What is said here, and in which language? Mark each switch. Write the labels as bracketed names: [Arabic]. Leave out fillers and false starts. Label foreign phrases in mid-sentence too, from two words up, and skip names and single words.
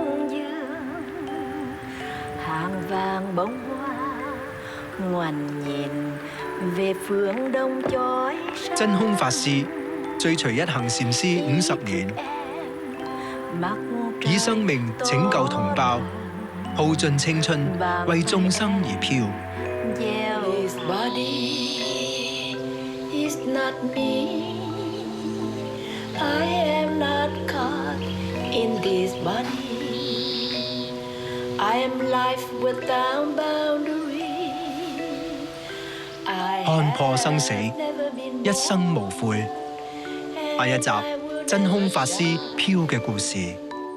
[Vietnamese] Hàng vàng bông hoa ngoằn nhìn về phương đông chói sáng. [Cantonese] 真空法師追隨一行禪師50年，以生命拯救同胞，耗盡青春，為眾生而飄。 [English] This body is not me. I am not caught in this body. I am life without boundary. [Cantonese] 看破生死，一生無悔。下一集真空法師飄嘅故事。